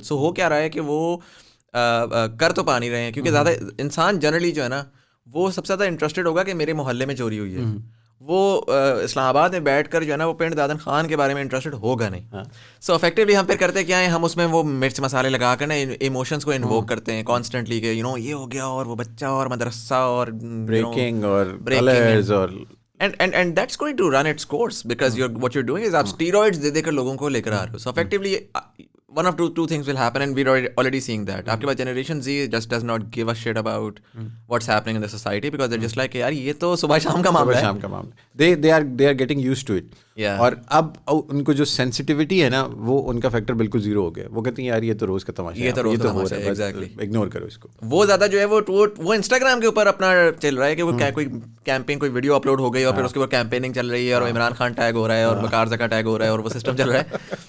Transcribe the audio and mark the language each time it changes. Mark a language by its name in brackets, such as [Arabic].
[Urdu] سو ہو کیا رہا ہے کہ وہ کر تو پا نہیں رہے ہیں, کیونکہ زیادہ انسان جنرلی جو ہے نا وہ سب سے زیادہ انٹرسٹڈ ہوگا کہ میرے محلے میں چوری ہوئی ہے. وہ اسلام آباد میں بیٹھ کر جو ہے نا وہ پنڈ دادن خان کے بارے میں انٹرسٹڈ ہوگا نہیں. سو افیکٹولی ہم پھر کرتے کیا ہیں, ہم اس میں وہ مرچ مسالے لگا کر نا ایموشنس کو انووک کرتے ہیں کانسٹنٹلی کہ یہ ہو گیا اور وہ بچہ اور مدرسہ اور بریکنگ اور کلرز اور [English] and that's going to run its course because what you're doing is [Urdu] آپ steroids دے کر لوگوں کو لے کر آ رہے ہو. [English] So effectively one of two things will happen and we're already seeing that. [Urdu] آپ کے پاس [English] generation Z just does not give a shit about what's happening in the society because they're just like [Urdu] یار یہ تو صبح شام کا معاملہ ہے. [English] they are getting used to it. [Urdu] اور اب ان کو جو سینسٹیوٹی ہے نا وہ ان کا فیکٹر بالکل زیرو ہو گیا. وہ کہتے ہیں یار یہ تو روز کا تماشا ہے, یہ تو روز کا تماشا ہے, ایگزیکٹلی اگنور کرو اس کو. وہ زیادہ جو ہے وہ انسٹاگرام کے اوپر اپنا چل رہا ہے کہ وہ کوئی کیمپین کوئی ویڈیو اپلوڈ ہو گئی اور پھر اس کے اوپر کیمپیننگ چل رہی ہے اور عمران خان ٹیگ ہو رہا ہے اور وقار زکا ٹیگ ہو رہا ہے اور وہ سسٹم چل رہا ہے.